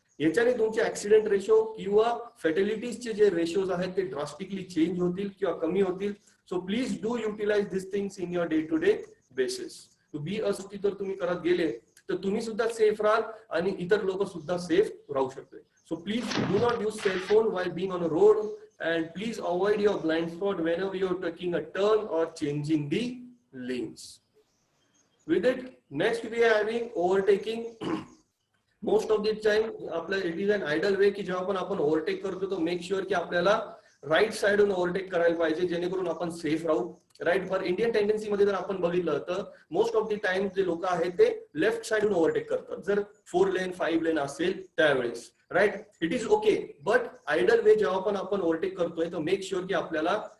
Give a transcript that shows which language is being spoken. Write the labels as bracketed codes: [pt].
[mr] याच्याने तुमचे accident ratio किंवा फॅटॅलिटीजचे जे रेशोज आहेत ते ड्रास्टिकली चेंज होतील किंवा कमी होतील. [en] So please do utilise this things in your day to day basis. To be a safety [mr] जर तुम्ही करत गेले तर तुम्ही सुद्धा सेफ राहाल आणि इतर लोक सुद्धा सेफ राहू शकते. [en] So please do not use cell phone while being on a road and please avoid your blind spot whenever you're taking a turn or changing the lanes. With it, next we are having overtaking. Most of the time it is an ideal way [mr] की जेव्हा पण आपण overtake करतो तर [en] make sure [mr] की आपल्याला right साइडून overtake करायला पाहिजे जेणेकरून आपण सेफ राहू, राईट. फॉर इंडियन टेंडन्सी मध्ये जर आपण बघितलं तर [en] most of the time [mr] जे लोक आहेत ते लेफ्ट साइडून ओव्हरटेक करतात जर 4 लेन 5 लेन असेल त्यावेळेस, right. [en] it is okay, but ideal way [mr] जेव्हा पण आपण ओव्हरटेक करतोय तर [en] make sure [mr] की आपल्याला